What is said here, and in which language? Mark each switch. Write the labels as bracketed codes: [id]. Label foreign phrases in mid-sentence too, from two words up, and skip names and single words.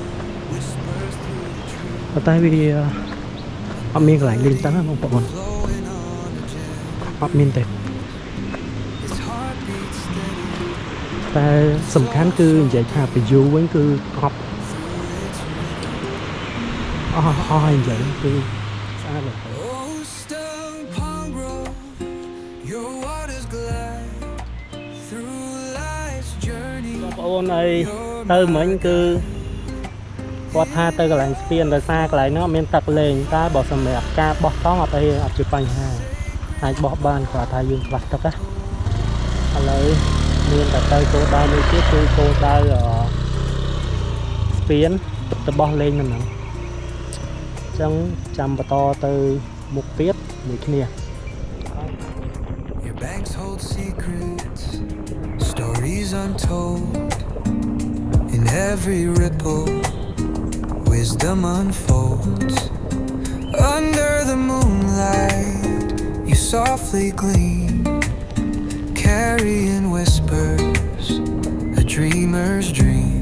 [km] ប៉ុន្តែវា អត់មានកន្លែងលេងតង់ណាបងប្អូនអត់មានទេតែសំខាន់គឺនិយាយថា view វិញគឺអត់ហើយនិយាយគឺស្អាតមែន [en] Oh, Stone Pond Road, your waters glide through life's journey. [km] បងប្អូនអីទៅមិញគឺគាត់ថាទៅកន្លែងស្ពានដោយសារកន្លែងនោះអត់មានទឹកលេងតែបើសម្រាប់ការបោះតង់អត់អីអត់ជាបញ្ហាអាចបោះបានគាត់ថាយើងខ្វះទឹកណាឥឡូវមានតែទៅគោលដៅមួយទៀតគឺគោលដៅស្ពានទៅបោះលេងនៅហ្នឹងអញ្ចឹងចាំបន្តទៅមុខទៀតមួយគ្នា [en] Your banks hold secrets, stories untold. In every ripple, wisdom unfolds. Under the moonlight, you softly gleam, carrying whispers, a dreamer's dream.